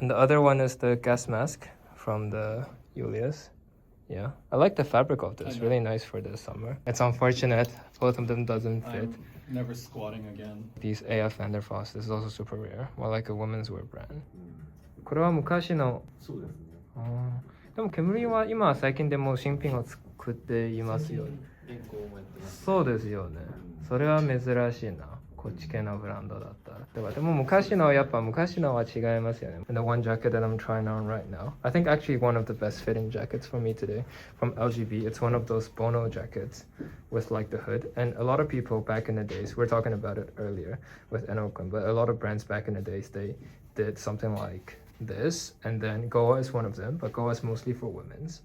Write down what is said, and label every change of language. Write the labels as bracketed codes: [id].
[en] And the other one is the gas mask from the Julius. Yeah, I like the fabric of this. Really nice for the summer. It's unfortunate both of them doesn't fit. I'm never squatting again. These AF Van der Voss. This is also super rare. More like a women's wear brand. [ja] これは昔の。そうですね。でも煙は今は最近でもう新品を作っていますよね。そうですよね。それは珍しいな。こっち系のブランドだったら。でも昔のやっぱ昔のは違いますよね。 [en] And the one jacket that I'm trying on right now, I think actually one of the best fitting jackets for me today from LGB. It's one of those Bono jackets with like the hood. And a lot of people back in the days, we were talking about it earlier with Enokun, but a lot of brands back in the days, they did something like this, and then Goa is one of them, but Goa is mostly for women's.